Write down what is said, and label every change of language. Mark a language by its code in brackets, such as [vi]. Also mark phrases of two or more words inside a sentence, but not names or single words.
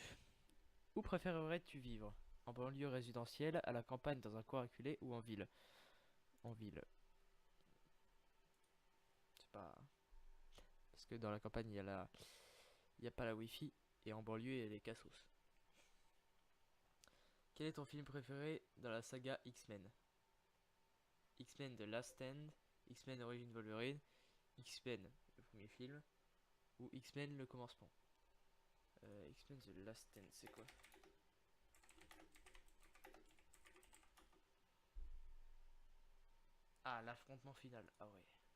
[fr] Où préférerais-tu vivre? En banlieue résidentielle, à la campagne, dans un coin reculé ou en ville? En ville. C'est pas. Parce que dans la campagne, il y a pas la wifi. Et en banlieue, il y a les cassos. Quel est ton film préféré dans la saga X-Men? X-Men The Last Stand, X-Men Origin Wolverine, X-Men le premier film, ou X-Men le commencement? X-Men The Last Stand, c'est quoi? Ah, l'affrontement final. Ah ouais.